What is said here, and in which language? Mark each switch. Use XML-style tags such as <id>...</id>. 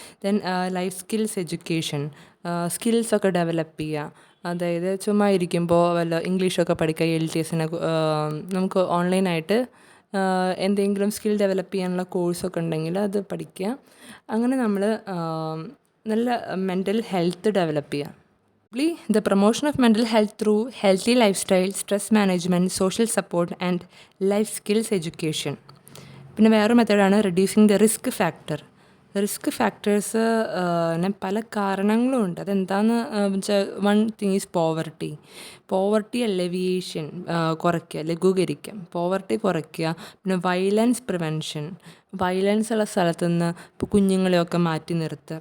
<ml>Then life skills education, സ്കിൽസൊക്കെ develop ചെയ്യുക. അതായത് ചുമ്മാ ഇരിക്കുമ്പോൾ വല്ല ഇംഗ്ലീഷൊക്കെ പഠിക്കുക. LTSന് നമുക്ക് ഓൺലൈനായിട്ട് എന്തെങ്കിലും സ്കിൽ ഡെവലപ്പ് ചെയ്യാനുള്ള കോഴ്സൊക്കെ ഉണ്ടെങ്കിൽ അത് പഠിക്കുക. അങ്ങനെ നമ്മൾ നല്ല മെൻ്റൽ ഹെൽത്ത് ഡെവലപ്പ് ചെയ്യുക.</ml> <en>The promotion of mental health through healthy lifestyle, stress management, social support and life skills education.</en> <ml>പിന്നെ വേറൊരു മെത്തേഡാണ്</ml> <en>Reducing the risk factor.</en> <ml>Risk factors പല കാരണങ്ങളും ഉണ്ട്. അതെന്താണെന്ന് വെച്ചാൽ,</ml> <en>one thing is poverty alleviation,</en> <ml>കുറയ്ക്കുക, ലഘൂകരിക്കുക, പോവർട്ടി കുറയ്ക്കുക. പിന്നെ വയലൻസ് പ്രിവെൻഷൻ, വയലൻസ് ഉള്ള സ്ഥലത്തു നിന്ന് ഇപ്പോൾ കുഞ്ഞുങ്ങളെയൊക്കെ മാറ്റി നിർത്തുക.</ml>